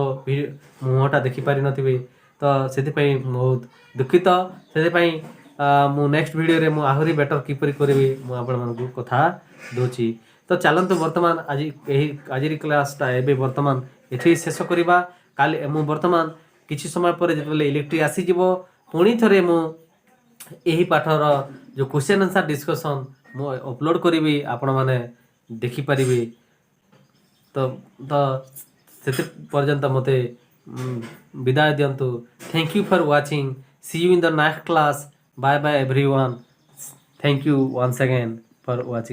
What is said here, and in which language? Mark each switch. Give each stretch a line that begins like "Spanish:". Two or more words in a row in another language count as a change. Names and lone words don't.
Odia: ମୁହଁଟା ଦେଖିପାରିନଥିବେ ତ ସେଥିପାଇଁ ବହୁତ ଦୁଃଖିତ ସେଥିପାଇଁ ମୁଁ
English: next videoରେ
Odia: ମୁଁ ଆହୁରି ବେଟର୍ କିପରି କରିବି ମୁଁ ଆପଣମାନଙ୍କୁ କଥା ଦେଉଛି ତ ଚାଲନ୍ତୁ ବର୍ତ୍ତମାନ ଆଜିର କ୍ଲାସ୍ଟା ଏବେ ବର୍ତ୍ତମାନ ଏଠି ଶେଷ କରିବା କାଲି ମୁଁ ବର୍ତ୍ତମାନ କିଛି ସମୟ ପରେ ଯେତେବେଳେ ଇଲେକ୍ଟ୍ରି ଆସିଯିବ ପୁଣି ଥରେ ମୁଁ ଏହି ପାଠର ଯେଉଁ
English: question answer discussion
Odia: ମୁଁ ଅପଲୋଡ଼ କରିବି ଆପଣମାନେ ଦେଖିପାରିବେ ତ ସେଥି ପର୍ଯ୍ୟନ୍ତ ମୋତେ ବିଦାୟ ଦିଅନ୍ତୁ
English: thank you for watching see you in the next class bye bye everyone thank you once again for watching